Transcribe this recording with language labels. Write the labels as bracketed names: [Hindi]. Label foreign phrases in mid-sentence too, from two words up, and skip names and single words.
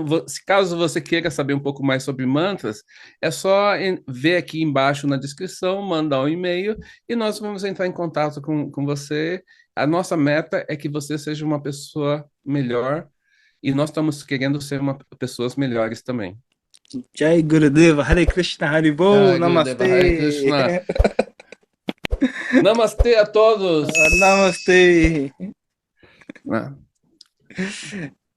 [Portuguese] Então, se caso você queira saber um pouco mais sobre mantras, é só ver aqui embaixo na descrição, mandar um e-mail e nós vamos entrar em contato com você. A nossa meta é que você seja uma pessoa melhor e nós estamos querendo ser pessoas melhores também. Jai Gurudeva, Hare Krishna, Haribol, Jai Gurudeva, Hare Namastê. Krishna. Namastê a todos. Namastê. Ah,